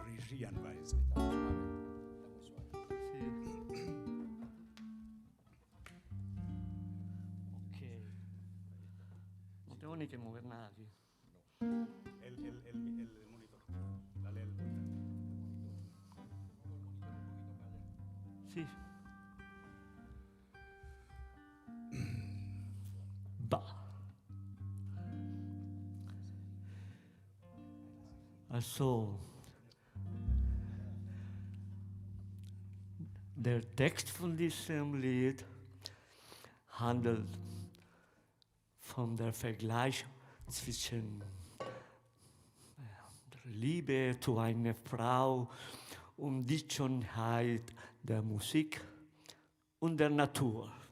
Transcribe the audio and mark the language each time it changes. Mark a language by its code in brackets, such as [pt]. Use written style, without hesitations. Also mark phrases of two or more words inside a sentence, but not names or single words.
[es] Marianweise. Ok. No tengo ni que mover nada aquí. El monitor. Dale el monitor. Sí. Va. [de] Also, der Text von diesem Lied handelt von der Vergleich zwischen der Liebe zu einer Frau und die Schönheit der Musik und der Natur.